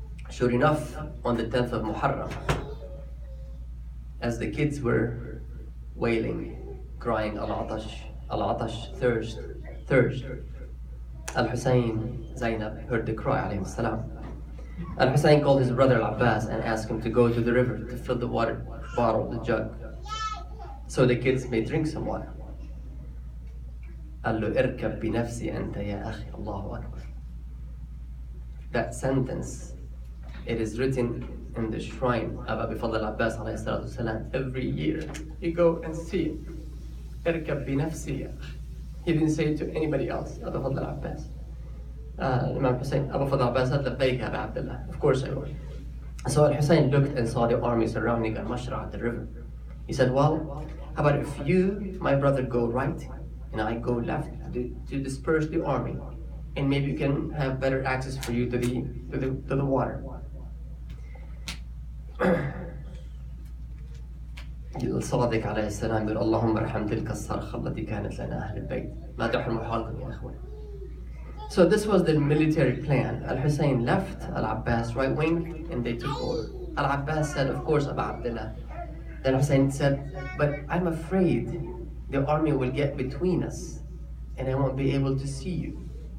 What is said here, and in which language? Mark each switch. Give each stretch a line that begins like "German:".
English: Sure enough, on the 10th of Muharram, as the kids were wailing, crying, al-atash, thirst. Al-Hussein, Zainab heard the cry, alayhi salam. Al-Hussein called his brother Al-Abbas and asked him to go to the river to fill the water bottle, the jug, so the kids may drink some water.
Arabic: قال له اركب بنفسي أنت يا أخي الله أكبر.
English: That sentence, it is written in the shrine of Abi Fadl al-Abbas alayhi salatu wasalam. Every year you go and see it.
Arabic: اركب بنفسي يا أخي.
English: He didn't say it to anybody else. Abi Fadl al-Abbas. Imam Hussein, Abu Fadl al-Abbas said,
Arabic: لبيك أبا عبد الله.
English: Of course I will. So Al-Hussein looked and saw the army surrounding Al-Mashra, the river. He said, well, how about if you, my brother, go right and I go left to disperse the army, and maybe you can have better access for you to the water.
Arabic: الصادق عليه السلام يقول اللهم ارحم تلك الصرخة التي كانت لنا أهل البيت ما تحرم حالكم يا أخوان.
English: So this was the military plan. Al-Hussein left Al-Abbas right wing and they took over. Al-Abbas said, of course, Abu Abdullah. Then Hussein said, but I'm afraid the army will get between us and I won't be able to see you.